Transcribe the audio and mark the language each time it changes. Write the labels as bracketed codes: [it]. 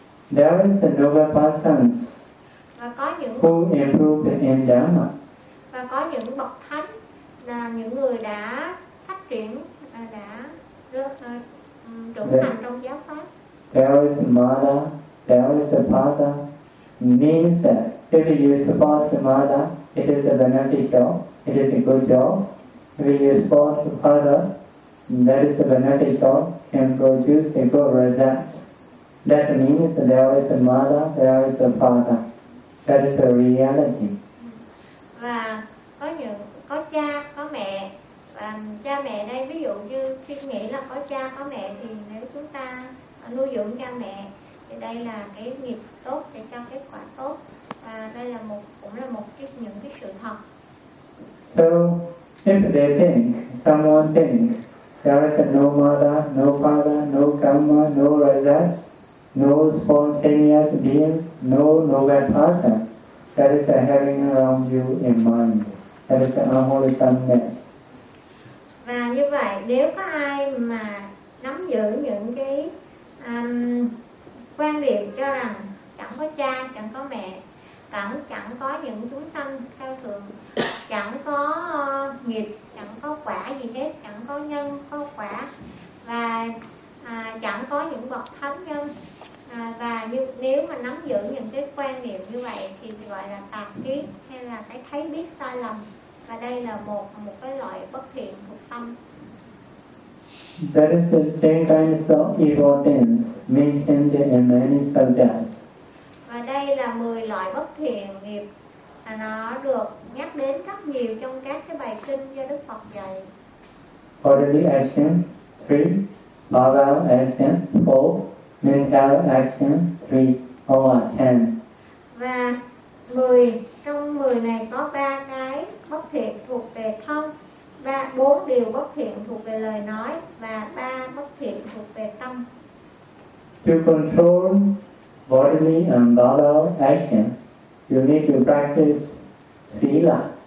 [en] There is the noble persons. [vi] Và có những [en] who improved in Dharma. [vi] Và có những bậc thánh là những người đã phát triển, đã trưởng thành trong giáo pháp. [en] There is Mala. There is a father, means that if you support mother, it is a beneficial, it is a good job. If you support father, that is a beneficial, can produce a good result. That means that there is a mother, there is a father. That is the reality. [vi] Và có cha, có mẹ, cha mẹ đây, ví dụ như khi nghĩ là có cha, có mẹ, thì nếu chúng ta nuôi dưỡng cha mẹ, đây là cái nghiệp tốt để cho kết quả tốt, và đây là một cũng là một cái những cái sự thật. [en] So if they think, someone think, there is no mother, no father, no karma, no results, no spontaneous beings, no noble person, that is having around you in mind, that is unwholesomeness. [vi] Và như vậy, nếu có ai mà nắm giữ những cái quan điểm cho rằng chẳng có cha, chẳng có mẹ, chẳng có những chúng sanh cao thượng, chẳng có nghiệp, chẳng có quả gì hết, chẳng có nhân, có quả, và chẳng có những bậc thánh nhân. Nếu mà nắm giữ những cái quan điểm như vậy thì gọi là tà kiến hay là cái thấy biết sai lầm. Và đây là một cái loại bất thiện thuộc tâm. [en] That is the same kinds of evil things mentioned in many sutras. [vi] Và đây là 10 loại bất thiện nghiệp, nó được nhắc đến rất nhiều trong các cái bài kinh do Đức Phật dạy. [en] Bodily action 3, verbal action 4, mental action 3, all are 10. [vi] Và 10 trong 10 này có 3 cái bất thiện thuộc về thân. Và 4 điều bất thiện thuộc về lời nói và 3 bất thiện thuộc về tâm. [en] To control bodily and verbal action, you need to practice sila.